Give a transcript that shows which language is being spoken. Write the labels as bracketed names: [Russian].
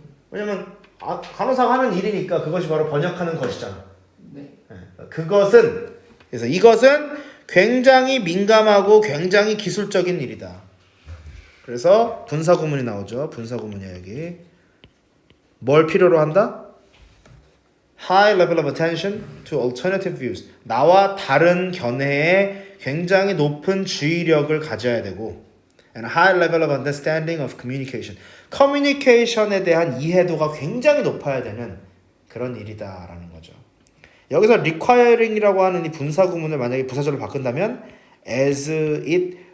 [Korean] 왜냐면 간호사가 하는 일이니까 그것이 바로 번역하는 것이잖아. 네. 그것은, 그래서 이것은 굉장히 민감하고 굉장히 기술적인 일이다. 그래서 분사구문이 나오죠. 분사구문이야 여기. 뭘 필요로 한다? [English] High level of attention to alternative views. [Korean] 나와 다른 견해에 굉장히 높은 주의력을 가져야 되고, [English] and high level of understanding of communication. [Korean] 커뮤니케이션에 대한 이해도가 굉장히 높아야 되는 그런 일이다라는 거죠. 여기서 requiring이라고 하는 이 분사구문을 만약에 부사절로 바꾼다면 as it